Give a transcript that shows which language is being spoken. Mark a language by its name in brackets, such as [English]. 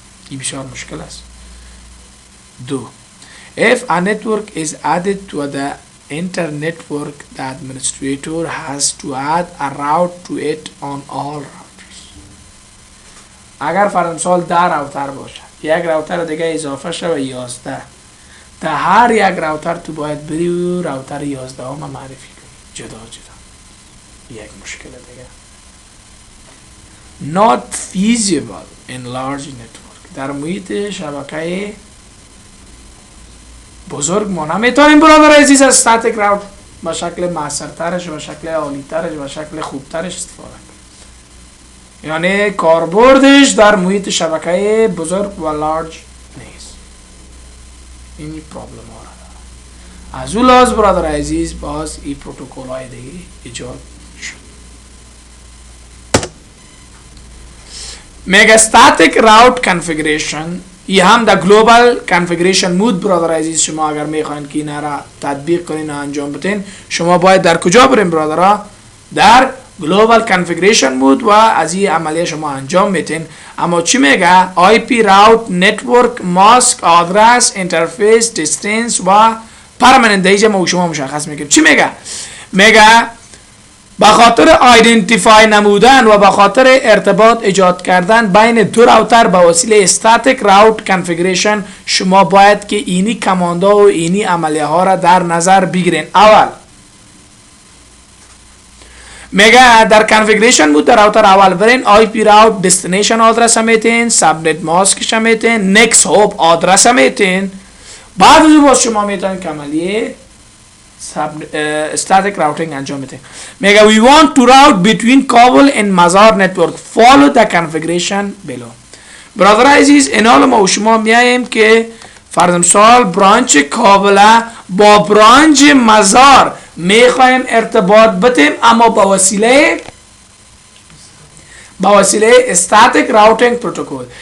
[Persian] این بسیار مشکل است. 2. [English] If a network is added to the internet network, the administrator has to add a route to it on all routers. [Persian] اگر فرض مثال 10 راوتر باشه، یک راوتر دیگه اضافه شه و 11. در هر یک راوتر تو باید بری و راوتر 11 هم معرفی کنی جدا جدا. یک مشکل دیگه. [English] Not feasible in large network. [Persian] در محیط شبکه بزرگ ما نمیتونیم برادر عزیز از استاتیک راوت با شکل معصرترش و شکل عالیترش و شکل خوبترش استفاده کنیم. یعنی کاربردش در محیط شبکه بزرگ و لارج نیست. این پرابلم ها را از اون لحاظ برادر عزیز باز این پروتکل های دیگه ایجاد شد. میگه [English] static route configuration. [Persian] یه هم در global configuration مود برادر عزیز، شما اگر میخواین که اینا را تطبیق کنین و انجام بدین، شما باید در کجا برین برادرها؟ در global configuration مود و از این عملیه شما انجام میتین. اما چی میگه؟ IP route network mask address interface distance و permanent دیجه ما شما مشخص میکنیم. چی میگه؟ میگه به خاطر آیدنتیفای نمودن و به خاطر ارتباط ایجاد کردن بین دو راوتر به وسیله static route configuration شما باید که اینی کماندا و اینی عملیه ها را در نظر بگیرین. اول میگه در configuration مود در راوتر اول برین IP route destination آدرس میتین، subnet mask میتین، next hop آدرس میتین. بعد از باز شما میتونید که عملیه static routing انجام میده. [English] میگه we want to route between Kabul and Mazar network. Follow the configuration below. [Persian] برادر عزیز این حال ما و شما میایم که فرض مثال برانچ کابل با برانچ مزار میخوایم ارتباط بتیم، اما با وسیله static routing protocol.